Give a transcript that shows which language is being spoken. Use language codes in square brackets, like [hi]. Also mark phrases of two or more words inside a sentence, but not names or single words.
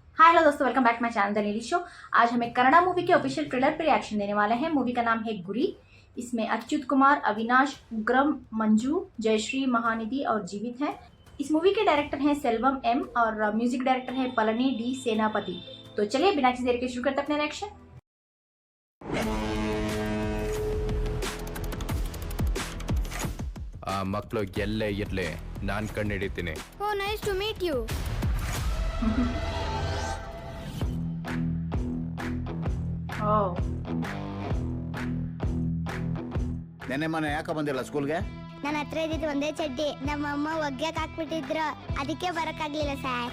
[hi] हेलो दोस्तों, [en] welcome back my channel [hi] द नीली शो। आज हम एक कन्नड़ा मूवी के [en] official trailer [hi] पर रिएक्शन देने वाले हैं। मूवी का नाम है गुरी। इसमें अच्युत कुमार, अविनाश, उग्रम, मंजू, जयश्री, महानिधि और जीवित हैं। इस मूवी के डायरेक्टर हैं सेल्वम एम और [en] music director [hi] है पलनी डी सेनापति। तो चलिए बिना किसी देर के शुरू करते अपने रिएक्शन। [kn] ಆ ಮಕ್ಕಳು ಎಲ್ಲೇ ಇರಲಿ ನಾನು ಕಂಡುಹಿಡಿತೀನಿ. [en] Oh, nice to meet you. Oh. [kn] ನೆನ್ನೆ ಮನೆ ಯಾಕೆ ಬಂದಿಲ್ಲ ಸ್ಕೂಲ್ಗೆ? ನನ್ನ ಹತ್ರ ಇದ್ದಿದ್ದು ಒಂದೇ ಚಡ್ಡಿ, ನಮ್ಮಮ್ಮ ಒಗ್ಗಕ್ಕೆ ಹಾಕ್ಬಿಟ್ಟಿದ್ರು, ಅದಕ್ಕೆ ಬರಕ್ಕಾಗ್ಲಿಲ್ಲ ಸರ್.